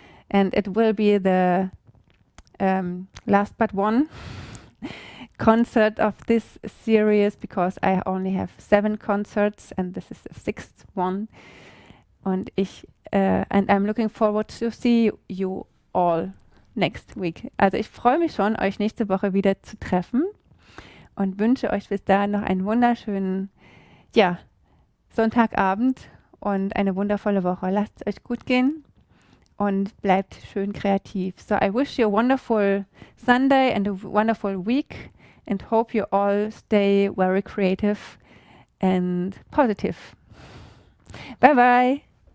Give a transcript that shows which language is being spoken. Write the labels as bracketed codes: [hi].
[en] And it will be the last but one concert of this series, because I only have 7 concerts and this is the 6th one. And I'm looking forward to see you all next week. [de] Also ich freue mich schon, euch nächste Woche wieder zu treffen und wünsche euch bis dahin noch einen wunderschönen, Sonntagabend und eine wundervolle Woche. Lasst es euch gut gehen und bleibt schön kreativ. [en] So I wish you a wonderful Sunday and a wonderful week and hope you all stay very creative and positive. Bye bye.